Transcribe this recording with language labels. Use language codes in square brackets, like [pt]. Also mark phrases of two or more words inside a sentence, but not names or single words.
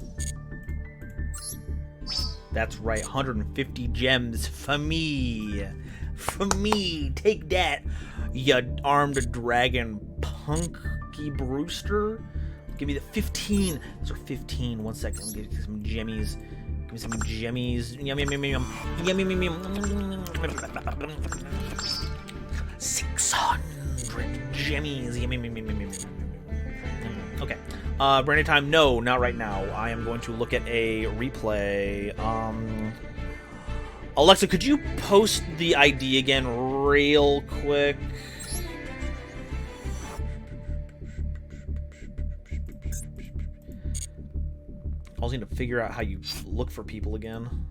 [en] That's right, 150 gems for me. For me. Take that, you armed dragon punky Brewster. Give me the 15. Those are 15. 1 second. Let me get some jemmies. Give me some jemmies. Yum, yum, yum, yum. Yum, yum, yum, yum. 600 jemmies. Yum, yum, yum, yum, yum, yum. Okay. Branding time? No, not right now. I am going to look at a replay. Alexa, could you post the ID again real quick? I also need to figure out how you look for people again.